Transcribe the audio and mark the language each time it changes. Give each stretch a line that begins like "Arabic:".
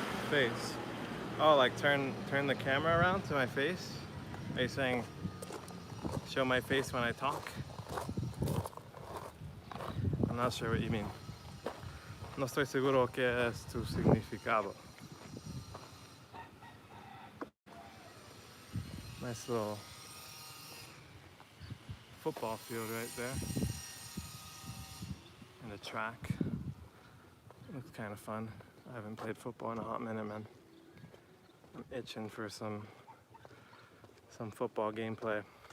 English: Face. Oh, like turn the camera around to my face? Are you saying show my face when I talk? I'm not sure what you mean.
Spanish: No estoy seguro qué es tu significado.
English: Nice little football field right there. And a track. Looks kind of fun. I haven't played football in a hot minute, man. I'm itching for some football gameplay.